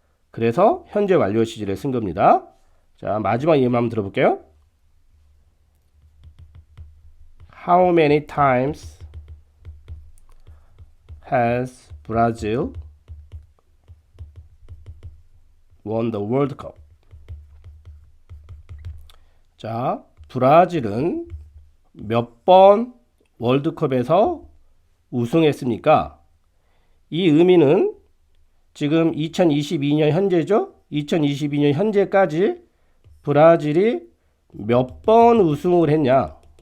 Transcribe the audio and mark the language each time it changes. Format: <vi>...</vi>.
<ko>그래서 현재 완료 시제를 쓴 겁니다. 자, 마지막 예문 한번 들어볼게요.</ko> <en>How many times has Brazil won the World Cup?</en> <ko>자, 브라질은 몇 번 월드컵에서 우승했습니까? 이 의미는 지금 2022년 현재죠? 2022년 현재까지 브라질이 몇 번 우승을 했냐?</ko>